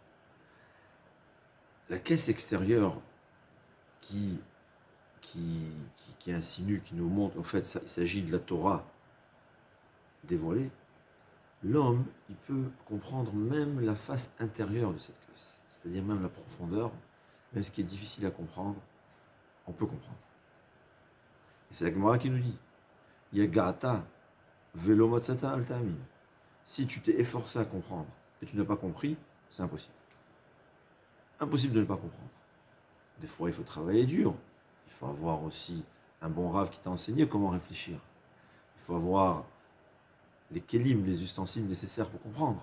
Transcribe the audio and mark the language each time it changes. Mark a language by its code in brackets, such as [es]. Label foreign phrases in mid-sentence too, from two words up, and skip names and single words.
[fr] La caisse extérieure qui insinue, qui nous montre, en fait, il s'agit de la Torah dévoilée, l'homme, il peut comprendre même la face intérieure de cette caisse, c'est-à-dire même la profondeur, même ce qui est difficile à comprendre, on peut comprendre. Et c'est la Gemara qui nous dit, [he] יגעת ולא מצאת אל תאמין. [fr] Si tu t'es efforcé à comprendre et tu n'as pas compris, c'est impossible. Impossible de ne pas comprendre. Des fois, il faut travailler dur. Il faut avoir aussi un bon rave qui t'a enseigné comment réfléchir. Il faut avoir les kélim, les ustensiles nécessaires pour comprendre.